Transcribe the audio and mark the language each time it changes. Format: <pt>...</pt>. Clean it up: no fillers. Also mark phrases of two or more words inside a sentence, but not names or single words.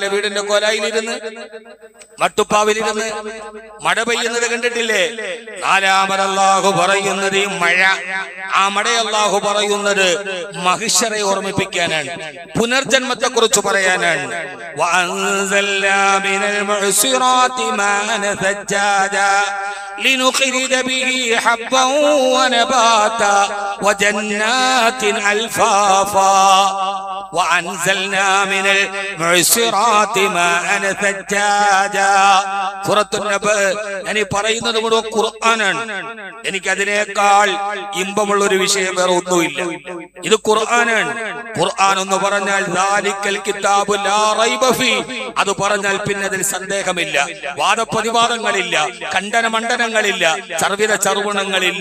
<ml>വീടിന്റെ കോലായിലിരുന്ന്, മട്ടുപ്പാവിലിരുന്ന് മഴ പെയ്യുന്നത് കണ്ടിട്ടില്ലേ? നാലാമത് അല്ലാഹു പറയുന്നത് ഈ മഴ, ആ മഴ അല്ലാഹു പറയുന്നത് മഹിഷറെ ഓർമ്മിപ്പിക്കാനാണ്, പുനർജന്മത്തെ കുറിച്ച് പറയാനാണ്.</ml> <ar>وأنزلنا من المعصرات ماء ثجاجا لنخرج به حبا ونباتا وجنات ألفافا وأنزلنا من المعصرات ماء ثجاجا.</ar> <ml>സൂറത്തുൻ നബഅ ഞാൻ പറയുന്നത് മുഴുവൻ ഖുർആനാണ്. എനിക്കതിനേക്കാൾ ഇമ്പമുള്ള ഒരു വിഷയം വേറെ ഒന്നുമില്ല. ഇത് ഖുർആനാണ്. ഖുർആൻ എന്ന് പറഞ്ഞാൽ</ml> <ar>ذلك الكتاب لا ريب فيه,</ar> <ml>അത് പറഞ്ഞാൽ പിന്നെ അതിൽ സന്ദേഹമില്ല, വാദപ്രതിവാദങ്ങളില്ല, ഖണ്ഡന മണ്ഡനങ്ങളില്ല, ചർവിത ചർവണങ്ങളില്ല.</ml>